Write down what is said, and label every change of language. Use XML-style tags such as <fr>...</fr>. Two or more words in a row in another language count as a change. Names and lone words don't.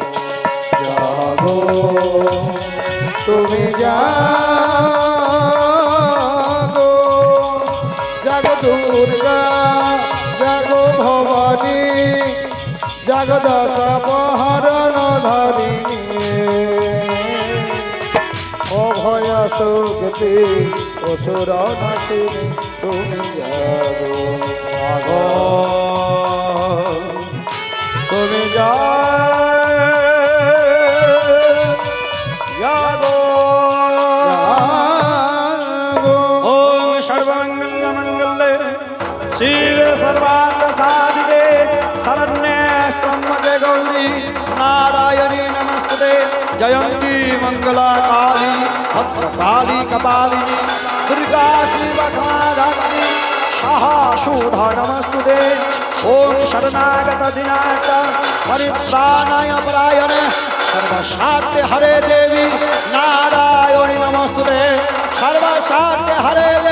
<bn>জাগো তুমি জাগো, জাগো দুর্গা, জাগো ভবানী, জাগো দশ প্রহরণ ধারিণী, অভয়া শক্তি অসুর নাশিনী তুমি জাগো, জাগো তুমি জাগো।</bn> <sa>ওম সর্বমঙ্গল মঙ্গলে শিবে সর্বার্থ সাধিকে শরণ্যে ত্র্যম্বকে গৌরি নারায়ণী নমস্তুতে, জয়ন্ती मंगला काली भद्रकाली कपालिनी दुर्गा शिवकाधात्री शाहाशूढा नमस्तुते, ओम शरणागत दिनाय परित्राणाय परायणे सर्वशाक्ते हरे देवी नारायणी नमस्तुते, सर्वशाक्ते हरे</sa>